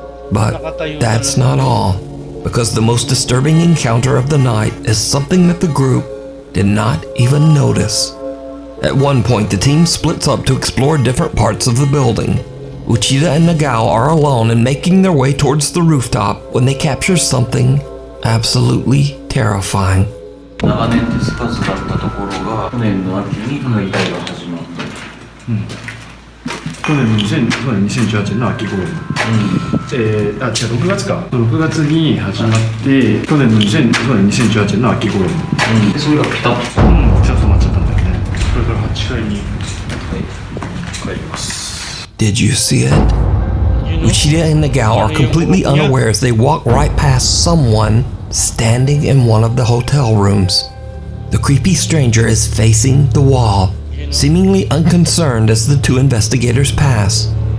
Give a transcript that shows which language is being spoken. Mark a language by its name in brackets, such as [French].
[English] But that's not all, because the most disturbing encounter of the night is something that the group did not even notice. At one point, the team splits up to explore different parts of the building. Uchida and Nagao are alone and making their way towards the rooftop when they capture something absolutely terrifying. [Japanese] 長年手つかずだったところが去年の秋にこの遺体が始まって、去年の2018年の秋頃に、違う6月か6月に始まって去年の2018年の秋頃に、でそれがピタッと、ピタッと止まっちゃったんだよね。これから8階に帰ります。 [English] Did you see it? Uchida and Nagao are completely unaware as they walk right past someone standing in one of the hotel rooms. The creepy stranger is facing the wall, seemingly unconcerned as the two investigators pass.